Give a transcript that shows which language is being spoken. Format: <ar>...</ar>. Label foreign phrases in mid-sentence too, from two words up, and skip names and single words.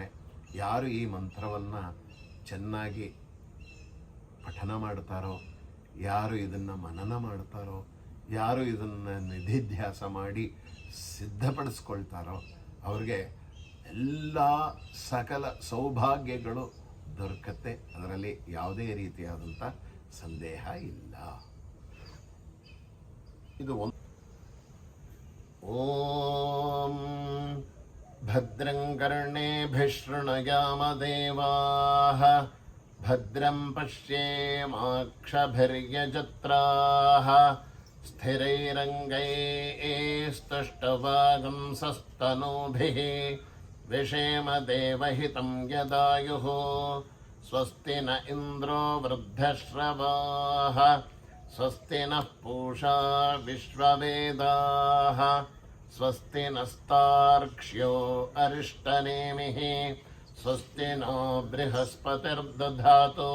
<kn>ಯಾರು ಈ ಮಂತ್ರವನ್ನು ಚೆನ್ನಾಗಿ ಪಠನ ಮಾಡ್ತಾರೋ, ಯಾರು ಇದನ್ನು ಮನನ ಮಾಡ್ತಾರೋ, ಯಾರು ಇದನ್ನು ನಿಧಿಧ್ಯಾಸ ಮಾಡಿ ಸಿದ್ಧಪಡಿಸ್ಕೊಳ್ತಾರೋ ಅವ್ರಿಗೆ ಎಲ್ಲ ಸಕಲ ಸೌಭಾಗ್ಯಗಳು ದೊರಕತ್ತೆ. ಅದರಲ್ಲಿ ಯಾವುದೇ ರೀತಿಯಾದಂಥ ಸಂದೇಹ ಇಲ್ಲ.</kn> <sa>ಇದು ಓಂ ಭದ್ರಂ ಕರ್ಣೇಭಿಃ ಶೃಣುಯಾಮ ದೇವಾಃ, ಭದ್ರಂ ಪಶ್ಯೇಮಾಕ್ಷಭಿರ್ಯಜತ್ರಾಃ, ಸ್ಥಿರೈರಂಗೈಸ್ತುಷ್ಟವಾಗುಂಸಸ್ತನೂಭಿಃ, विषेम देवहितं यदायुः, स्वस्ति न इन्द्रो वृद्धश्रवाः, स्वस्ति नः पूषा विश्ववेदाः, स्वस्ति नस्तार्क्ष्यो अरिष्टनेमिः, स्वस्ति नो बृहस्पतिर्दधातु.</sa>